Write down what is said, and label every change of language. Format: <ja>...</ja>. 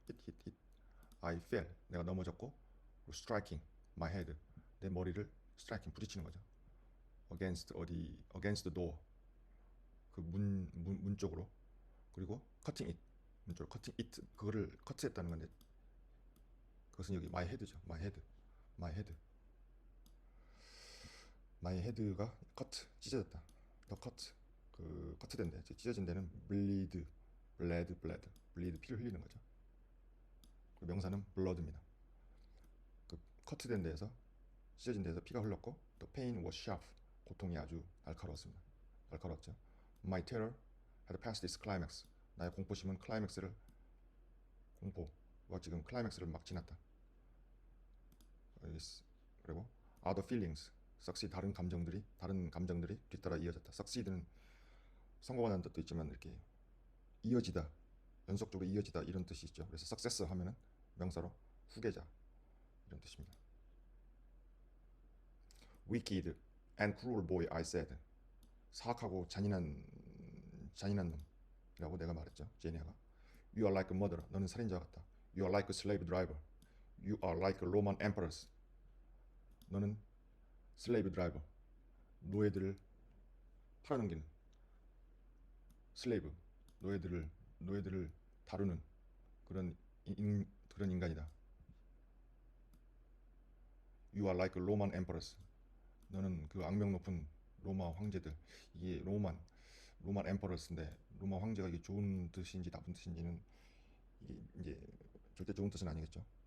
<en>hit I fell</en> <ko>내가 넘어졌고</ko> <en>striking my head</en> <ko>내 머리를</ko> <en>striking 부딪히는 거죠. against the door</en> <ko>그 문 쪽으로 그리고</ko> <en>cutting it</en> <ko>문 쪽으로 cutting it 그거를 커트했다는 건데 그것은 여기 my head죠. my head가 cut 찢어졌다. the cut 그 커트된 데 찢어진 데는 bleed 피를 흘리는 거죠. 그 명사는 blood입니다. 그 커트된 데에서 찢어진 데에서 피가 흘렀고</ko> <en>the pain was sharp</en> <ko>고통이 아주 날카로웠습니다. 날카로웠죠.</ko> <en>My terror had passed its climax</en> <ko>나의 공포심은 공포가 지금 클라이맥스를 막 지났다. 그리고</ko> <en>other feelings succeed</en> <ko>다른 감정들이 뒤따라 이어졌다. succeed는 성공하는 뜻도 있지만 이렇게 이어지다 연속적으로 이어지다 이런 뜻이 있죠. 그래서 success 하면은 명사로 후계자 이런 뜻입니다.</ko> <en>Wicked and cruel boy I said</en> <ko>사악하고 잔인한 놈이라고 내가 말했죠.</ko> <en>제니아가 You are like a murderer</en> <ko>너는 살인자 같다.</ko> <en>You are like a slave driver You are like a Roman emperors</en> <ko>너는 슬레이브 드라이버 노예들을 팔아넘기는 슬레이브 노예들을 다루는 그런 인간이다.</ko> <en>You are like a Roman emperors</en> <ko>너는 그 악명 높은 로마 황제들 이게 로만 emperors인데 로마 황제가 이게 좋은 뜻인지 나쁜 뜻인지는 이게 이제 절대 좋은 뜻은 아니겠죠.</ko>